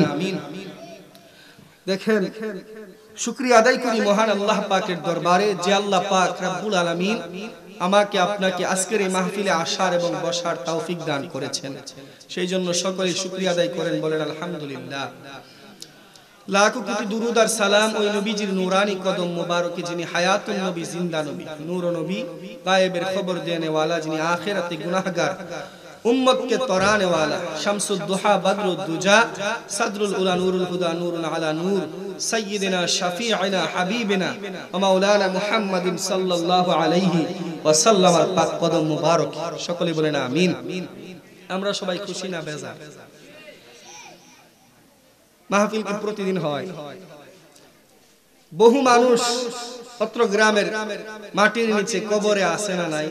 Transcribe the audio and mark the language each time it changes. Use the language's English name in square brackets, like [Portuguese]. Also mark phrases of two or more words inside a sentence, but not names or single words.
[Bangla] দেখেন, শুকরিয়া আদায় করি মহান আল্লাহ পাকের দরবারে যে আল্লাহ পাক [Arabic] رب العالمين [Bangla] আমাকে আপনাকে আজকের এই মাহফিলে আসার এবং বসার তৌফিক দান করেছেন। সেই জন্য সকলেই শুকরিয়া আদায় করেন, বলেন আলহামদুলিল্লাহ। লাখো কোটি দুরুদ আর সালাম ওই নবীজির নূরানি কদম মুবারকে যিনি হায়াতুন নবী, জিন্দা নবী, নূর নবী, গায়েবের খবর [Urdu] دینے والا, [Bangla] যিনি আখিরাতে গুনাহগার উম্মত [Urdu] کے ترانے والا, [Arabic] شمس الضحى بدر الدجى صدر العلى نور الهدى نور على نور سيدنا شفيعنا حبيبنا ومولانا محمد صلى الله عليه وسلم [Bangla] এর পাক কদম মুবারক, সকলে বলেন আমিন। আমরা সবাই খুশি না বেজার? মাহফিল কি প্রতিদিন হয়? বহু মানুষ অত্র গ্রামের মাটির নিচে কবরে আছে না নাই?